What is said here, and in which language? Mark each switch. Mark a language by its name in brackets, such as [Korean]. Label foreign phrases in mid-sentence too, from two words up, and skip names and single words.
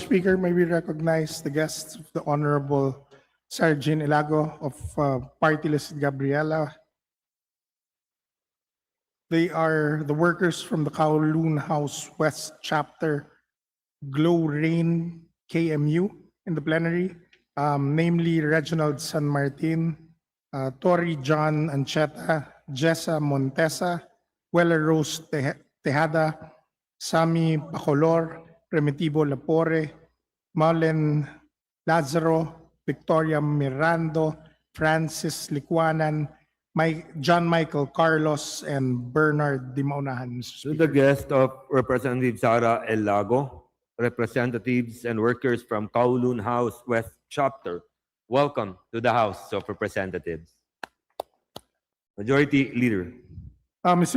[English] Speaker, may we recognize the guests of the Honorable Sergeant Ilago of Party List Gabriela. They are the workers from the Kowloon House West Chapter Glow Rain KMU in the plenary, namely Reginald San Martin, Tori John Ancheta, Jessa Montesa, Weller Rose Tejada, Sami Bacolor, Primitivo Lapore, Marlen Lazaro, Victoria Mirando, Francis Licuanan, John Michael Carlos, and Bernard Di Maunahan, Mr. To Speaker. the guest of Representative Sara El Lago, representatives and workers from Kowloon House West Chapter, welcome to the House of Representatives. Majority Leader. Mr.